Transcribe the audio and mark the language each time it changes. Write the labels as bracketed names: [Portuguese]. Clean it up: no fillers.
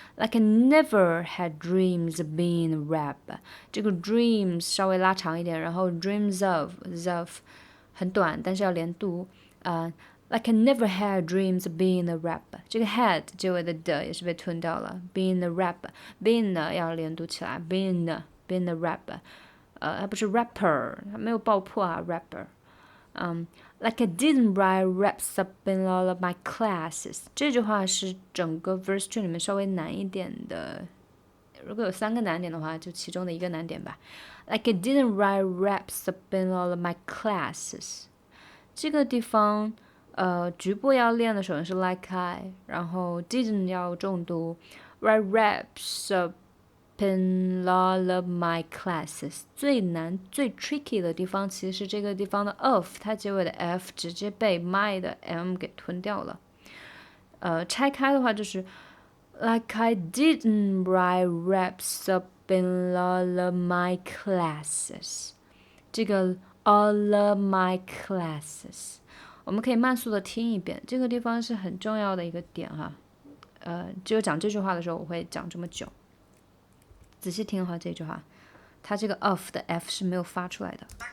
[English] Like I never had dreams of being a rapper， [Chinese] 这个 [English] dreams [Chinese] 稍微拉长一点，然后 [English] dreams of [Chinese] 很短，但是要连读。 [English] Like I never had dreams of being a rapper。 [Chinese] 这个 had 结尾的的也是被吞掉了。 [English] Being a rapper，being 呢要连读起来。 being a rapper， [Chinese] 它不是 [English] rapper， [Chinese] 它没有爆破啊 [English] rapper。 Like I didn't write raps up in all of my classes。 [Chinese] 这句话是整个 verse 2里面稍微难一点的。如果有3个难点的话，就其中的一个难点吧。 [English] Like I didn't write raps up in all of my classes。 [Chinese] 这个地方。局部要练的首先是 [English] like I， [Chinese] 然后 [English] didn't [Chinese] 要重读 [English] write raps up in all of my classes。 [Chinese] 最难最 tricky 的地方其实是这个地方的 of， 它结尾的 f 直接被 my 的 m 给吞掉了。拆开的话就是 [English] like I didn't write raps up in all of my classes。 [Chinese] 这个 [English] all of my classes [Chinese] 我们可以慢速的听一遍，这个地方是很重要的一个点哈。只有讲这句话的时候我会讲这么久，仔细听哈这句话，它这个 of 的 f 是没有发出来的。